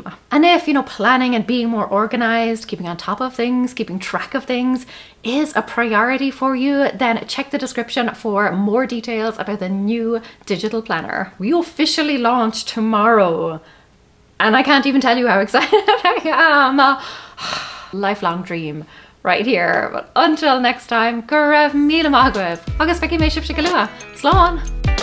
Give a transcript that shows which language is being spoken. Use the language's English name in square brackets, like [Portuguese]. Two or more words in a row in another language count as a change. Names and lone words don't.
[English] And if, planning and being more organized, keeping on top of things, keeping track of things is a priority for you, then check the description for more details about the new digital planner. We officially launch tomorrow. And I can't even tell you how excited I am. Lifelong dream right here. But until next time, [Irish] go raibh míle maith agaibh. Agus feici mé sibh go luath. Slán!